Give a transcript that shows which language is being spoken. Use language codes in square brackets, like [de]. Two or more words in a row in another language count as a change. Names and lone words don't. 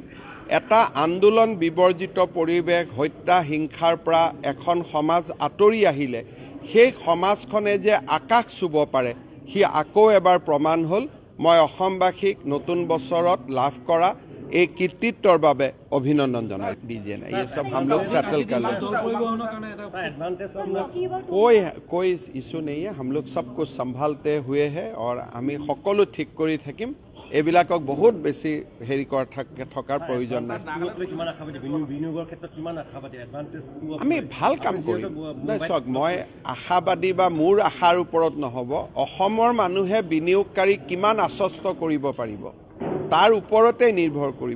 [as] এটা আন্দোলন বিবৰ্জিত পৰিৱেশ, হত্যা হিংসাৰ পৰা এখন সমাজ আঁতৰি আহিলে সেই সমাজখনে যে আকাশ চুব পাৰে, সি আকৌ এবাৰ প্ৰমাণ হ'ল। মই অসমবাসীক নতুন বছৰত লাভ কৰা এই কৃতিত্বৰ বাবে অভিনন্দন জনাই [hi] दीजिए ना। ये सब हम लोग सेटल कर लें, कोई इशू नहीं है। हम लोग सब कुछ संभालते हुए हैं और [as] আমি সকলো ঠিক কৰি থাকিম। এইবিলাকক বহুত বেছি হেৰি থকাৰ প্ৰয়োজন নাই। আমি ভাল কাম কৰিম। চাওক, মই আশাবাদী বা মোৰ আশাৰ ওপৰত নহ'ব, অসমৰ মানুহে বিনিয়োগকাৰীক কিমান আশ্বস্ত কৰিব পাৰিব তাৰ ওপৰতে নিৰ্ভৰ কৰিব।